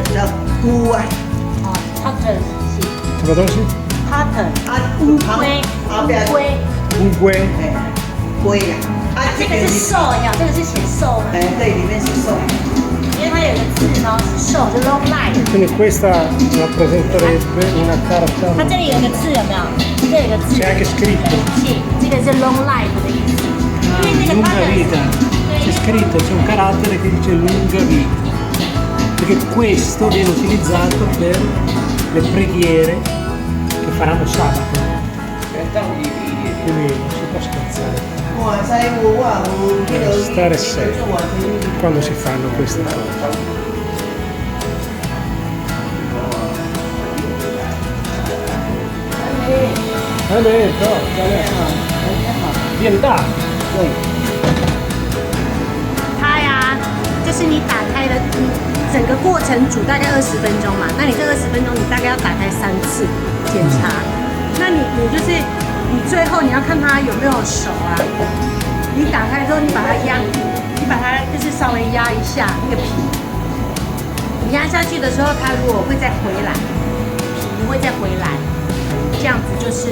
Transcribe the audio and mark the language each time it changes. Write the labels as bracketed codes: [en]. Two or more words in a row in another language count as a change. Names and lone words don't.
[zh] 叫菇啊，哦 ，cotton 是什么东西？ [en] cotton [zh] 乌龟后边乌龟，乌龟。哎，龟呀，啊这个是瘦呀，这个是写瘦吗？哎，对，里面是瘦，因为它有个字呢是瘦，就 [en] long life。 [it] Quindi questa rappresenterebbe una [zh] 它 [it] carta. [zh] 这里有个字有没有？这有个字， [it] C'è anche scritto. [zh] 是这个是 [en] long life [zh] 的意思。因为那个 [it] Lunga [en] cotton [it] vita. [zh] 对 [it] C'è scritto, c'è un carattere che dice lunga vita. Perché questo viene utilizzato per le preghiere che faranno sabato. Quindi non si può scherzare [zh] 哇塞，我 [it] stare seri quando si fanno queste cose. Viene da. [zh] 对，它呀，就是你打开的，你整个过程煮大概20分钟嘛，那你这20分钟你大概要打开3次检查，那你就是你最后你要看它有没有熟啊，你打开之后你把它压，你把它就是稍微压一下那个皮，你压下去的时候它如果会再回来，皮会再回来，这样子就是